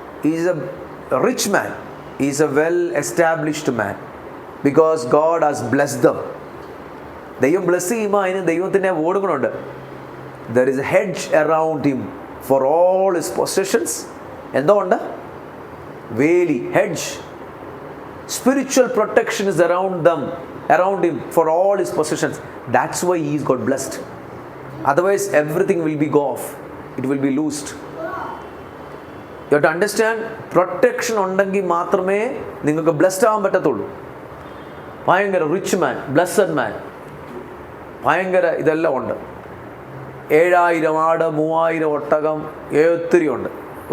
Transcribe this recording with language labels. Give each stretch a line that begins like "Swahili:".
English: Is a rich man, is a well established man, because God has blessed them.
Malayalam: ദൈവം bless ചെയ്യുമ്പോൾ അതിന് ദൈവത്തിൻ്റെ ഓടുകളുണ്ട്.
English: There is a hedge around him for all his possessions.
Malayalam: എന്തുകൊണ്ട്? വേലി, hedge.
English: Spiritual protection is around him for all his possessions. That's why he is got blessed. Otherwise everything will be go off, it will be loosed. You have to understand, protection
Malayalam: ഉണ്ടെങ്കിൽ മാത്രമേ നിങ്ങൾക്ക് blessed ആവാൻ പറ്റത്തുള്ളൂ. ഭയങ്കര rich മാൻ, blessed മാൻ, ഭയങ്കര ഇതെല്ലാം ഉണ്ട്. 7000 ആട്, 3000 ഒട്ടകം, ഒത്തിരി ഉണ്ട്.